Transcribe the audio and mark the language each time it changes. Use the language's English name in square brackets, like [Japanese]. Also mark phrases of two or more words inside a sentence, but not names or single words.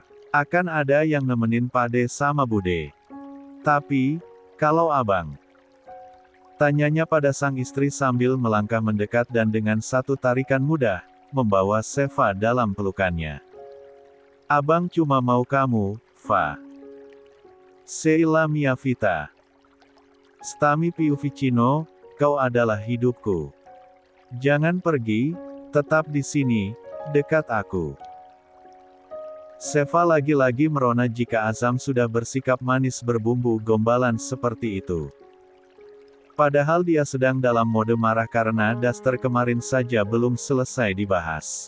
[Indonesian] Akan ada yang nemenin Pade sama Bude. Tapi, kalau abang? Tanyanya pada sang istri sambil melangkah mendekat dan dengan satu tarikan mudah, membawa Seva dalam pelukannya. Abang cuma mau kamu, Fa. [Italian] Sheila mia vita. Stami più vicino, [Indonesian] kau adalah hidupku. Jangan pergi, tetap di sini, dekat aku. Seva lagi-lagi merona jika Azam sudah bersikap manis berbumbu gombalan seperti itu. Padahal dia sedang dalam mode marah karena daster kemarin saja belum selesai dibahas.